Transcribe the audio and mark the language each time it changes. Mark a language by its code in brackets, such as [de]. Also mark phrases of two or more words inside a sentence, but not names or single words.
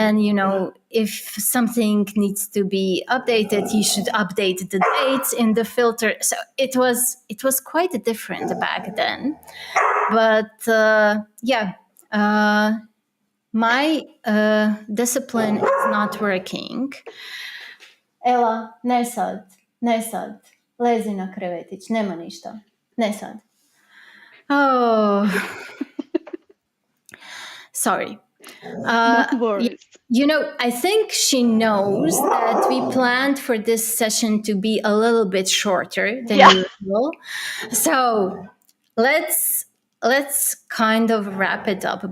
[en] And then, if something needs to be updated, you should update the dates in the filter. So it was quite different back then. But my discipline is not working. [hr] Ela, ne sad, lezi na krevetić, nema ništa, ne sad. [en] Oh, sorry. Not worries. I think she knows that we planned for this session to be a little bit shorter than usual. So let's kind of wrap it up.